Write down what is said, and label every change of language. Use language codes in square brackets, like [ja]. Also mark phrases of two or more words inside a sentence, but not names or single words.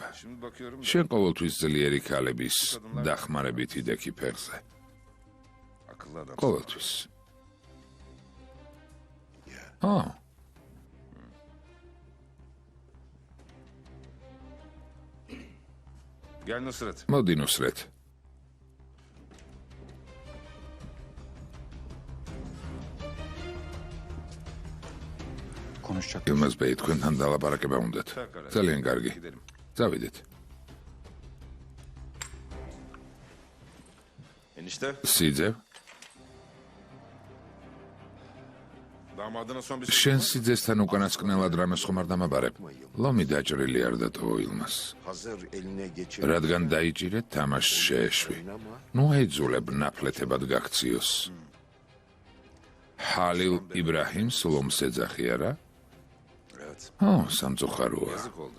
[ka] შენ ყოველთვის ძლიერი ქალების დახმარებით იდექი ფეხზე. ყოველთვის. [tr] Gel Nusret. [ka] მოდი ნუსრეთ. [tr] Konuşacak. Yılmaz Bey, [ka] თქვენთან დალაპარაკება უნდათ. ძალიან კარგი. წავიდეთ. [tr] Enişte. [ka] სიძე, [tr] Damadına son bir [ka] შენ სიძესთან უკანასკნელად რამეს ხომ არ დამაბარებ? ლომი დაჭრილი არ დატოვო ილმას. [tr] Hazır eline geçir. [ka] რადგან დაიჭირეთ, თამაშს შეეშვი. ნუ აიძულებ ნაფლეთებად გაქციოს. ჰალილ იბრაჰიმს ლომს ეძახი არა? [tr] Evet. [ka] სამწუხაროა. [tr] Yazık oldu.